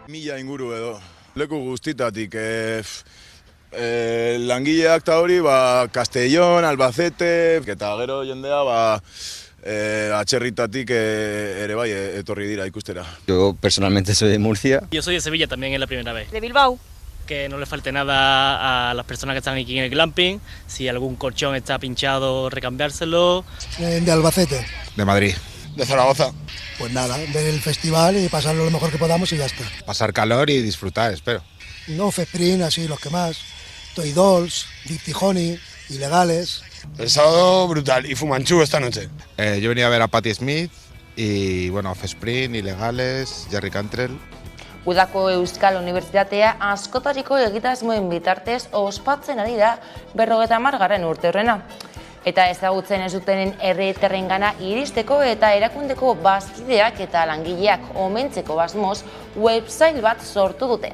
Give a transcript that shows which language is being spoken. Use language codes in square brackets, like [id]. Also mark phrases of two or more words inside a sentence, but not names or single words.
[eu] 2000 inguru edo. Leku guztitatik, langileak eta hori, Castellón, Albacete, eta gero jendea, atzerritatik ere bai etorri dira ikustera. [es] Yo personalmente soy de Murcia. Yo soy de Sevilla también, es la primera vez. De Bilbao. Que no le falte nada a las personas que están aquí en el glamping, si algún colchón está pinchado, recambiárselo. De Albacete. De Madrid. De Zaragoza. Pues nada, ver el festival y pasarlo lo mejor que podamos y ya está. Pasar calor y disfrutar, espero. No, Fesprin, así los que más. Toy Dolls, Dipty Honey, Ilegales. El sábado brutal y Fumanchu esta noche. Yo venía a ver a Patti Smith y bueno, Fesprin, Ilegales, Jerry Cantrell. [eu] Udako Euskal Unibertsitatea askotariko egitasmoen bitartez ospatzen ari da 50. urte horrena. Eta ezagutzen ez dutenen herritarrengana iristeko eta erakundeko bazkideak eta langileak omentzeko asmoz website bat sortu dute.